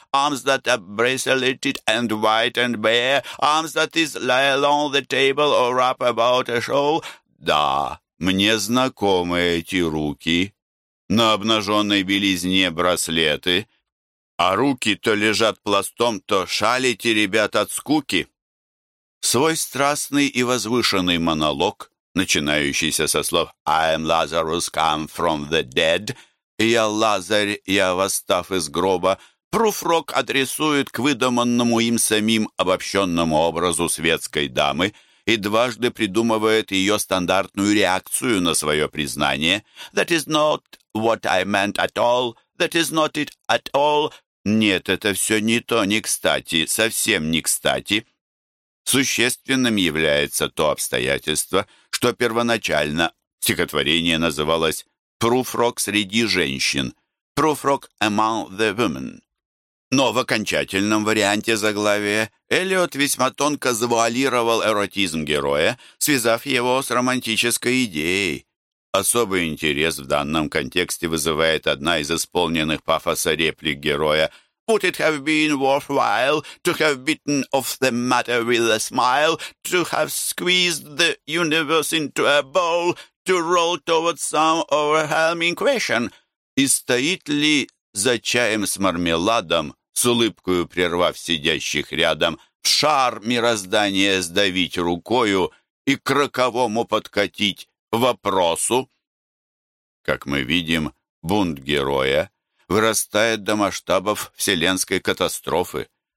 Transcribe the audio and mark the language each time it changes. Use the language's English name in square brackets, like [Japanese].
[English] Arms that are braceleted and white and bare. Arms that is lie along the table or wrap about a shawl. [Russian] Да, мне знакомы эти руки. На обнаженной белизне браслеты. А руки то лежат пластом, то шалите, ребят, от скуки. Свой страстный и возвышенный монолог, начинающийся со слов [English] «I am Lazarus, come from the dead», [Russian] «Я Лазарь, я восстав из гроба», Пруфрок адресует к выдуманному им самим обобщенному образу светской дамы и дважды придумывает ее стандартную реакцию на свое признание. [English] «That is not what I meant at all. That is not it at all». [Russian] «Нет, это все не то, не кстати, совсем не кстати». Существенным является то обстоятельство, что первоначально стихотворение называлось «Пруфрок среди женщин», «Пруфрок [English] among the women». [Russian] Но в окончательном варианте заглавия Эллиот весьма тонко завуалировал эротизм героя, связав его с романтической идеей. Особый интерес в данном контексте вызывает одна из исполненных пафоса реплик героя: [English] «Would it have been worthwhile to have bitten off the matter with a smile, to have squeezed the universe into a bowl, to roll towards some overwhelming question?» [Russian] «И стоит ли за чаем с мармеладом, с улыбкою прервав сидящих рядом, в шар мироздания сдавить рукою и к роковому подкатить вопросу?» Как мы видим, бунт героя вырастает до масштабов вселенской катастрофы.